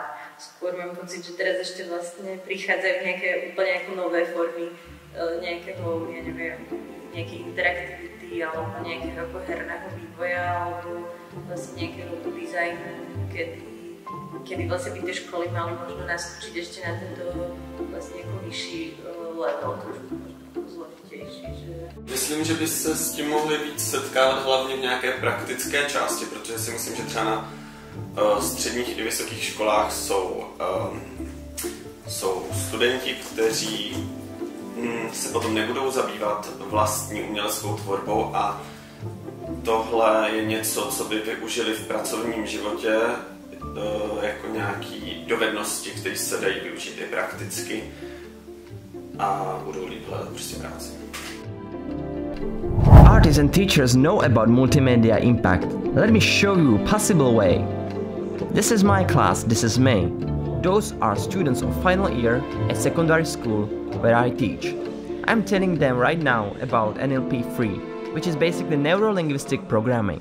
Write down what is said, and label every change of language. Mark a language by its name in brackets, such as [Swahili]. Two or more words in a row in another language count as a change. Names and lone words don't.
[Slovak] Skôr mám pocit, že teraz ešte vlastne prichádzajú nejaké úplne ako nové formy nejakého, ja neviem, nejakej interaktivity alebo nejakého ako herného vývoja alebo vlastne nejakého dizajnu, kedy vlastne by tie školy mali možno naskočiť ešte na tento vlastne ako vyšší level, trošku možno ako zložitější, že... [Czech] Myslím, že by se s tím mohli víc setkávat hlavně v nějaké praktické části, protože si myslím, že třeba na středních i vysokých školách jsou studenti, kteří se potom nebudou zabývat vlastní uměleckou tvorbou a tohle je něco, co by využili v pracovním životě jako nějaký dovednosti, které se dají využít i prakticky a budou líp hledat prostě práci. [English] Artists and teachers know about multimedia impact. Let me show you a possible way. This is my class, this is me. Those are students of final year at secondary school where I teach. I'm telling them right now about NLP-3, which is basically neuro-linguistic programming.